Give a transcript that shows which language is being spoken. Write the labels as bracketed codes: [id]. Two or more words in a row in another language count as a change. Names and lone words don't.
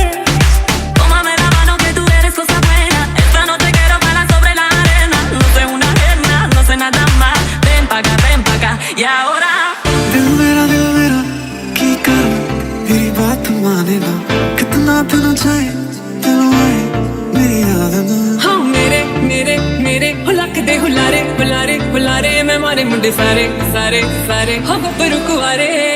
[es] Tómame la mano que tú eres cosa buena. Esta noche quiero bailar sobre la arena. No sé una arena, no sé nada más. Ven pa' acá, y ahora. [pa] ਦਿਲ ਮੇਰਾ ਕੀ ਕਰੂੰ ਮੇਰੀ ਬਾਤ ਮਾਨੇ ਨਾ ਕਿੰਨਾ ਤੈਨੂੰ ਚਾਹੇ ਤੈਨੂੰ ਆਏ ਮੇਰੀ ਯਾਦ ਨਾ ਹਾਂ ਮੇਰੇ ਮੇਰੇ ਮੇਰੇ ਹੋ ਲੱਕ ਦੇ ਹੁਲਾਰੇ ਹੁਲਾਰੇ ਹੁਲਾਰੇ ਮੈਂ ਮਾਰੇ ਮੁੰਡੇ ਸਾਰੇ ਸਾਰੇ ਸਾਰੇ ਹੋ ਗੱਭਰੂ ਕੁਆਰੇ